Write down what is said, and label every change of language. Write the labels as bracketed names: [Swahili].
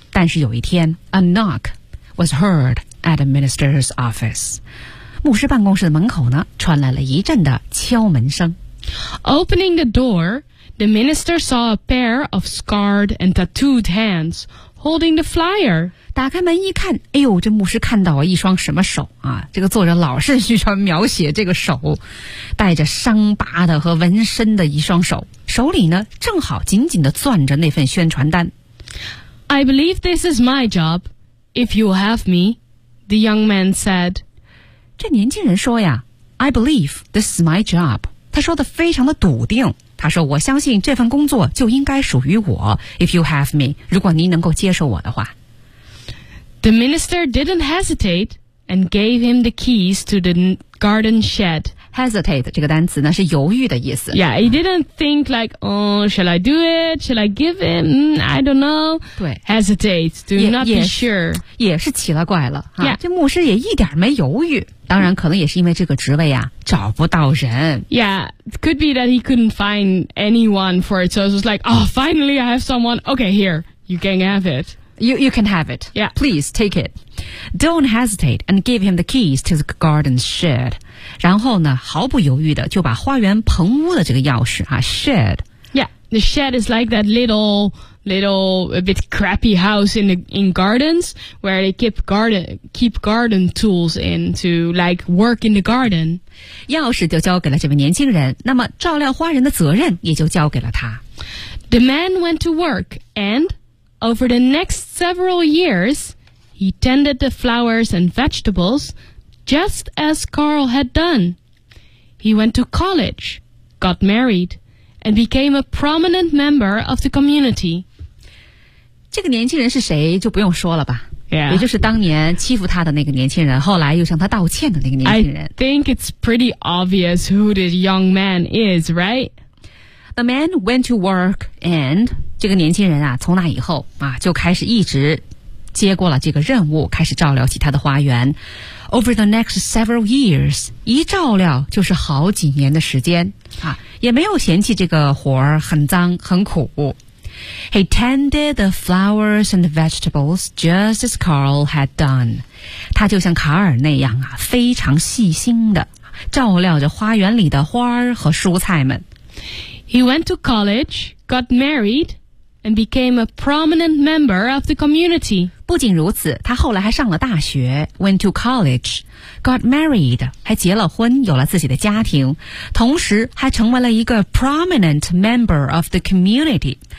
[Chinese] 但是有一天 [English] a knock was heard at the minister's office. [Chinese] 牧师办公室的门口呢，传来了一阵的敲门声。 [English] Opening the door, the minister saw a pair of scarred and tattooed hands holding the flyer. [Chinese] 打开门一看，哎呦，这牧师看到了一双什么手啊？这个作者老是喜欢描写这个手，带着伤疤的和纹身的一双手，手里呢正好紧紧地攥着那份宣传单。 [English] I believe this is my job, if you have me, the young man said. [Chinese] 这年轻人说呀 [English] I believe this is my job [Chinese] 他说的非常的笃定他说我相信这份工作就应该属于我 [English] If you have me [Chinese] 如果您能够接受我的话 [English] The minister didn't hesitate and gave him the keys to the garden shed [Chinese] Hesitate 这个单词呢是犹豫的意思 [English] Yeah, he didn't think like Oh, shall I do it? Shall I give him? I don't know [Chinese] 对 [English] Hesitate Do not be sure [Chinese] 也是奇了怪了、啊 [English] yeah. [Chinese] 这牧师也一点没犹豫当然可能也是因为这个职位啊找不到人。 [English] Yeah, could be that he couldn't find anyone for it. So it was like, oh, finally I have someone. Okay, here, you can have it. You can have it. Yeah. Please, take it. Don't hesitate and give him the keys to the garden shed. [Chinese] 然后呢毫不犹豫的就把花园棚屋的这个钥匙啊 shed. [English] Yeah, the shed is like that little a bit crappy house in gardens where they keep garden tools in to like work in the garden [Chinese] 钥匙就交给了这位年轻人那么照料花园的责任也就交给了他 [English] The man went to work and over the next several years he tended the flowers and vegetables just as Carl had done He went to college got married and became a prominent member of the community [Chinese] 这个年轻人是谁就不用说了吧、 [English] yeah. [Chinese] 也就是当年欺负他的那个年轻人后来又向他道歉的那个年轻人 [English] I think it's pretty obvious who this young man is, right? The man went to work and [Chinese] 这个年轻人啊从那以后啊就开始一直接过了这个任务开始照料起他的花园 [English] Over the next several years [Chinese] 一照料就是好几年的时间啊，也没有嫌弃这个活儿很脏很苦 [English] He tended the flowers and the vegetables just as Carl had done. [Chinese] 他就像卡尔那样啊，非常细心的照料着花园里的花儿和蔬菜们。 [English] He went to college, got married, and became a prominent member of the community. [Chinese] 不仅如此，他后来还上了大学 [English] went to college, got married, [Chinese] 还结了婚，有了自己的家庭，同时还成为了一个 [English] prominent member of the community.